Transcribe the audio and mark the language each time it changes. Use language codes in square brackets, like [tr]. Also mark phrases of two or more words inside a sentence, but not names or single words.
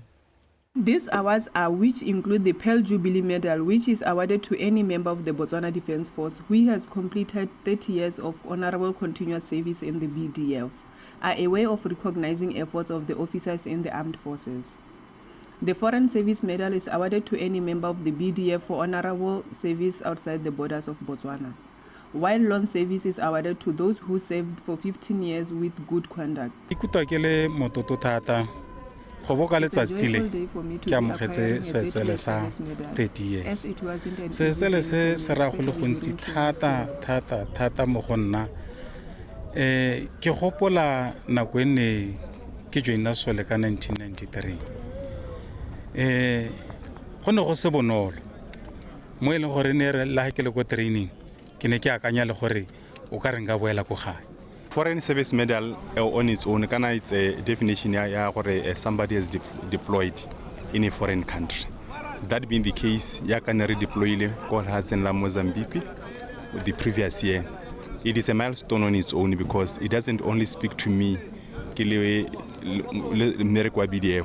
[en] These awards are which include the Pearl Jubilee Medal, which is awarded to any member of the Botswana Defence Force who has completed 30 years of honourable continuous service in the BDF, are a way of recognizing efforts of the officers in the armed forces. The Foreign Service Medal is awarded to any member of the BDF for honourable service outside the borders of Botswana, while long service is awarded to those who served for 15 years with good conduct. [tn] Go boka letsatsi le ke amogetse seesele sa 30 years. Seesele se ra go le gontsi thata mo go nna. Ke gopola nako ene ke joina sole ka 1993. Go ne go se bonolo. Mo e leng gore ne re la ke le go training ke ne ke akanya le gore o ka re nga boela go gae. [en] Foreign Service Medal on its own, it's a definition where somebody is deployed in a foreign country. That being the case, I can redeploy in Mozambique the previous year. It is a milestone on its own because it doesn't only speak to me, BDF.